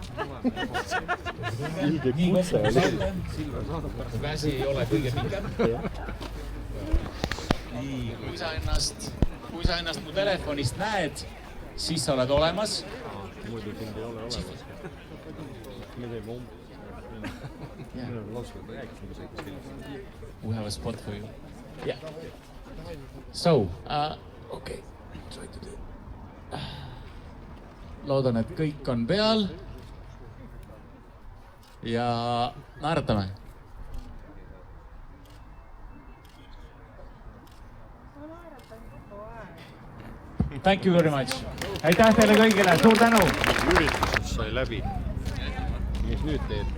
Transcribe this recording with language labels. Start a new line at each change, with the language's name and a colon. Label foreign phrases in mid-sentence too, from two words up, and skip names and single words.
Estonian: Nii kokku saate. Käsi ei ole kõige pikem. Nii, kui sa ennast mu telefonist näed, siis sa oled olemas. Muidu sind ei ole olemas. Me teeme
English: We have a spot for you. Yeah. So, okay. Try to do.
Estonian: Loodan, et kõik on peal. Ja naeratame.
English: Thank you very much.
Estonian: Aitäh teile kõigile. Suur tänu. Üritus sai läbi. Mis nüüd teed?